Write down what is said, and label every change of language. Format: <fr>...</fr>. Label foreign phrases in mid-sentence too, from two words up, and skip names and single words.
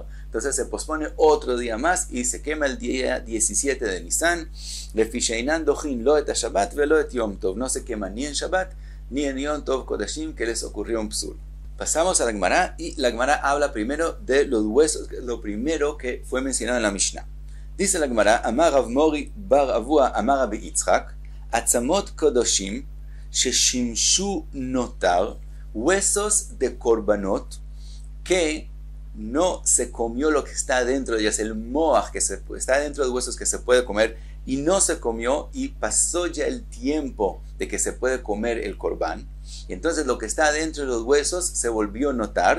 <es>Entonces se pospone otro día más y se quema el día 17 de Nisan.</es> <he>לפי שאינן דוחין לא את שבת ולא את יום טוב.</he> <es>No se quema ni en Shabbat ni en Yom Tov Kodashim que les ocurrió un psul. Pasamos a la Gemara y la Gemara habla primero de los huesos, que es lo primero que fue mencionado en la Mishnah. Dice la Gemara,</es> <he>אמר רב מרי בר אבוה אמר רבי יצחק עצמות קדשים ששימשו נותר,</he> <es>huesos de korbanot que no se comió lo que está dentro de ellas, el moach que está dentro de los huesos que se puede comer y no se comió y pasó ya el tiempo de que se puede comer el korban, y entonces lo que está dentro de los huesos se volvió a notar.</es>